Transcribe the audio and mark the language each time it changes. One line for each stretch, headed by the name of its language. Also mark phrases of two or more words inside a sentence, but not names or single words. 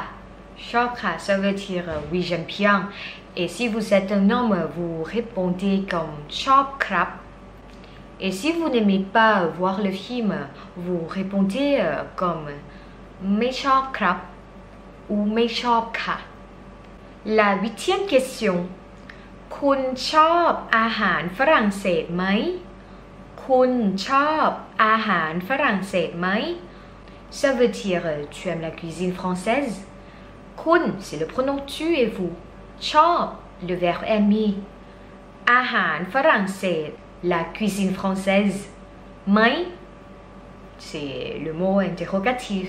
French: Chokra, ça veut dire oui, j'aime bien. Et si vous êtes un homme, vous répondez comme Chokrap. Et si vous n'aimez pas voir le film, vous répondez comme Mechokrap ou Mechokra. La huitième question.
Thai: คุณชอบอาหารฝรั่งเศสไหม คุณชอบอาหารฝรั่งเศสไหม
French: Ça veut dire tu aimes la cuisine française. Kun, c'est le pronom tu et vous. Chop, le verbe aimer. Ahan, français, la cuisine française. Mai, c'est le mot interrogatif.